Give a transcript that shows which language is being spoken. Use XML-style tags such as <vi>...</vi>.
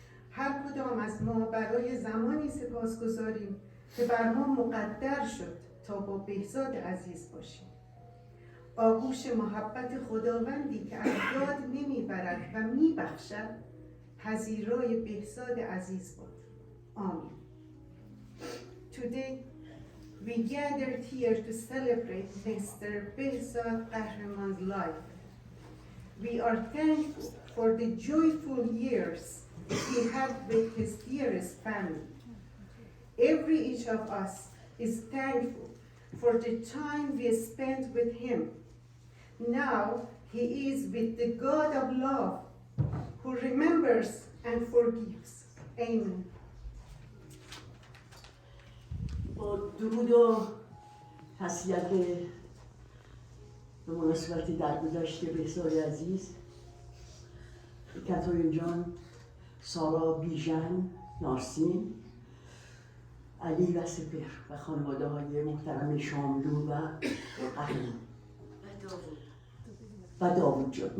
<fa>هر کدام از ما برای زمانی سپاسگزاریم که بر ما مقدر شد تا با بهزاد عزیز باشیم. آغوش محبت خداوندی که از یاد نمیبرد و میبخشد پذیرای بهزاد عزیز باد. آمین.</fa> <en>Today we gathered here to celebrate Mr. Behzad Qahraman's life. We are thankful for the joyful years he had with his dearest family. Every each of us is thankful for the time we spent with him. Now he is with the God of love who remembers and forgives. Amen.</en> <fa>با درود و تسلیت به مناسبت درگذشت بهزاد عزیز، کاترین جان، سارا بیژن، نارسین، علی و سپر و خانواده های محترم شاملو و قهرمان و داوود جان.</fa>